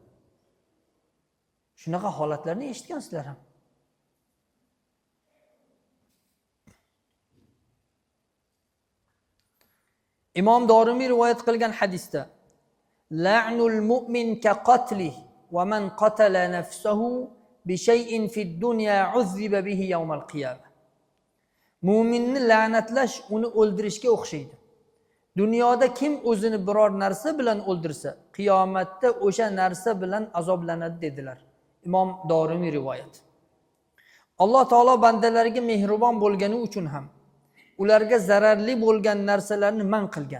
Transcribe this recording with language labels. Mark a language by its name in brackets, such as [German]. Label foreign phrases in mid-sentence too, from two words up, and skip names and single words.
[Uzbek] Shunaqa holatlarni eshitgansizlar ham. Imom Dorimiy rivoyat qilgan hadisda [Arabic] لعن المؤمن كقتله ومن قتل نفسه بشيء في الدنيا عذب به يوم القيامة. [Uzbek] Mu'minni la'natlash uni o'ldirishga o'xshaydi. Dunyoda kim o'zini biror narsa bilan o'ldirsa, qiyomatda o'sha narsa bilan azoblanadi dedilar. Imom Dorimiy rivoyat. Alloh taolo bandalariga mehribon bo'lgani uchun ham ularga zararli bo'lgan narsalarni man qilgan.